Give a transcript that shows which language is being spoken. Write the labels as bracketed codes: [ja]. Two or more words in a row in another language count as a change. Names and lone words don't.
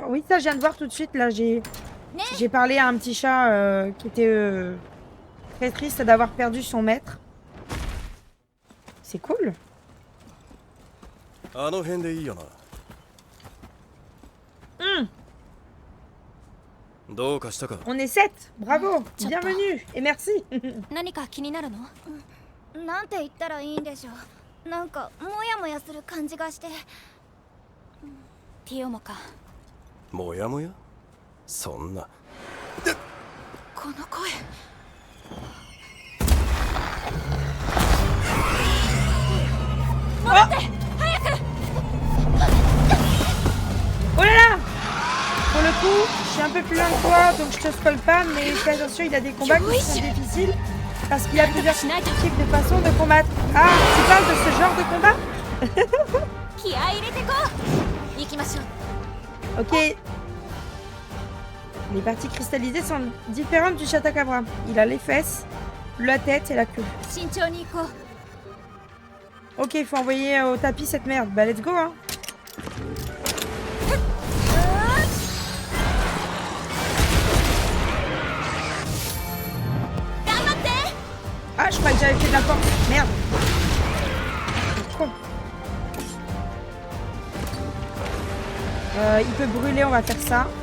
[fr] Oui, ça, je viens de voir tout de suite. Là, j'ai parlé à un petit chat qui était très triste d'avoir perdu son maître. C'est cool. On est 7. Bravo. Bienvenue. Et merci. [ja] 何か気になるの？なんて言ったらいいんでしょう。なんかモヤモヤする感じがして。ティオモか。モヤモヤ？そんな。この声。待って、早く。 [fr] Oh là là. Pour le coup, je suis un peu plus loin que toi, donc je te spoil pas, mais fais attention, il a des combats qui sont difficiles. Parce qu'il y a plusieurs types de façons de combattre. Ah, tu parles de ce genre de combat? [ja] 気合い入れてこう。行きましょう。 [fr] Ok. Les parties cristallisées sont différentes du Chatacabra. Il a les fesses, la tête et la queue. [ja] 慎重に行こう。 [fr] Ok, il faut envoyer au tapis cette merde. Bah, [en] let's go, [fr] hein. Ah, je crois que j'avais fait de la force. Merde. Con. Il peut brûler, on va faire ça.